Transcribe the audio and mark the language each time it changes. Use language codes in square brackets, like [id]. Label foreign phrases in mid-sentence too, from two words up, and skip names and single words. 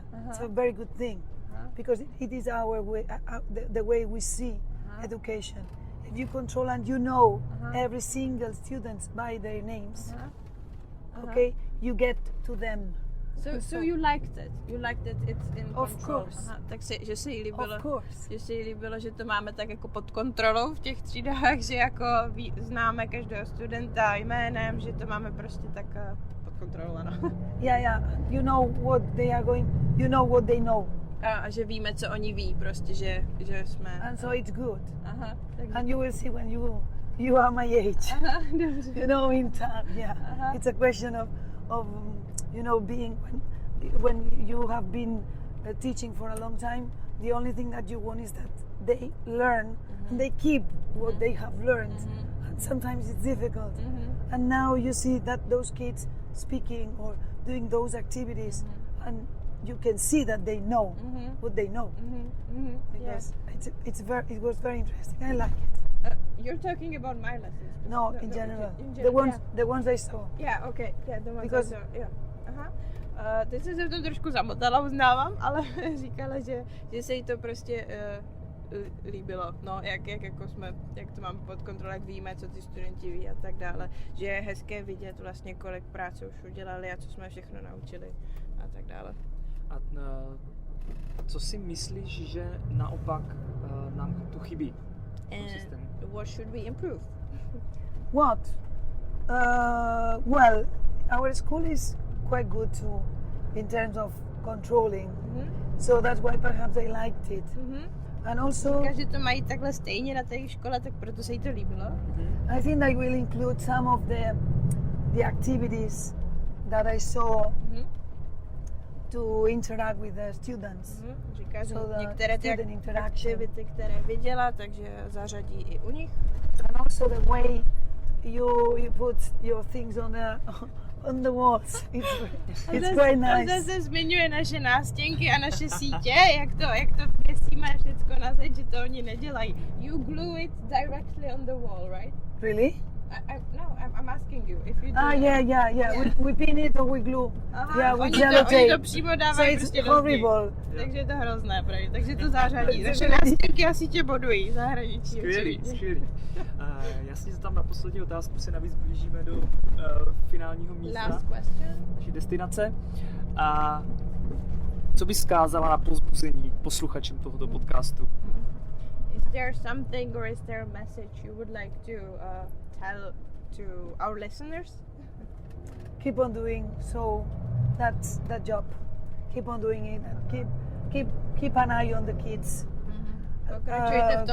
[en] It's a very good thing because it is our way, the way we see education. If you control and you know every single student by their names, okay, you get to them. So you liked it? You liked it? It's in of control. Course. [cs] Tak že se jí líbilo. [en] Of course. [cs] Že se jí líbilo, že to máme tak jako pod kontrolou v těch třídách, že jako známe každého studenta jménem, že to máme prostě tak pod kontrolou, ano. [en] Yeah. You know what they are going. You know what they know. [cs] A že víme, co oni ví, prostě, že jsme. [en] And so it's good. [cs] Takže... [en] And you will see when you are my age. [cs] Dobře. [en] You know, in time. Yeah. It's a question of being when you have been teaching for a long time. The only thing that you want is that they learn and they keep what they have learned. And sometimes it's difficult. And now you see that those kids speaking or doing those activities, and you can see that they know what they know. Because it was very interesting. I like it. You're talking about my lessons. No, in general. Okay. The ones I saw. Yeah, okay. Yeah, the ones Because I saw. Yeah. [cs] Teď jsem se v tom trošku zamotala, uznávám, ale říkala, že se jí to prostě líbilo. No, jak to máme pod kontrolou, jak víme, co ty studenti ví a tak dále. Že je hezké vidět vlastně, kolik práce už udělali a co jsme všechno naučili a tak dále. A co si myslíš, že naopak nám tu chybí? [en] What should we improve? What? Well, our school is quite good too in terms of controlling. So that's why perhaps they liked it. And also, [cs] říká, že to mají takhle stejně na té škole, tak proto se jí to líbilo. [en] I think they will include some of the activities that I saw to interact with the students. [cs] Říká, že [en] So [cs] některé ty aktivity, které viděla, takže zařadí i u nich. [en] And also the way you put your things on the walls. It's quite nice. [cs] A zase zmiňuje naše nástěnky a naše sítě, jak to pěsíme všechno na zeď, že to oni nedělají. [en] You glue it directly on the wall, right? Really? I'm asking you if you do. Yeah. We pin it or we glue. [cs] Aha, [en] Yeah, with [cs] oni [en] yellow [cs] to [en] tape. [cs] přímo [en] So [cs] dávají [en] it's [cs] prostě do zdi. [en] horrible. [cs] Takže je to hrozné, pravda. Takže to zářadí. Naše nástěnky asi tě bodují zahraničí. Skvělý. Já si tam na poslední otázku se navíc blížíme do finálního místa [en] Last question. [cs] naší destinace. A co bys vzkázala na povzbuzení posluchačům tohoto podcastu? [en] Is there something or is there a message you would like to tell to our listeners? Keep on doing so. That's the job. Keep on doing it. Keep an eye on the kids. [cs] Pokračujte v tom,